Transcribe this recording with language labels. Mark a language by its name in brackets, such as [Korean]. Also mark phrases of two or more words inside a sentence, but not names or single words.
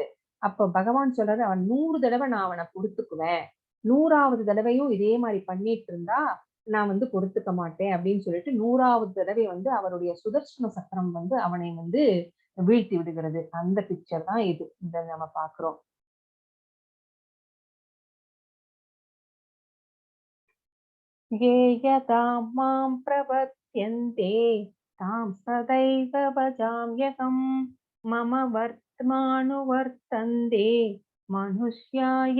[Tamil] அப்ப பகவான் சொல்றாரு, அவன் 100 தடவை நான் அவனை பொறுத்துக்குவேன். 100வது தடவையும் இதே மாதிரி பண்ணிட்டு இருந்தா நான் வந்து பொறுத்துக்க மாட்டேன் அப்படின்னு சொல்லிட்டு 100வது தடவை வந்து அவருடைய சுதர்சன சக்கரம் வந்து அவனை வந்து வீழ்த்தி விடுகிறது. அந்த பிக்சர் தான் இது. இந்த நம்ம பாக்குறோம். [Sanskrit] ये यदा मां प्रपद्यन्ते तां सदैव भजाम्यहम् मम वर्त्मानुवर्तन्ते மனுஷ்யாய.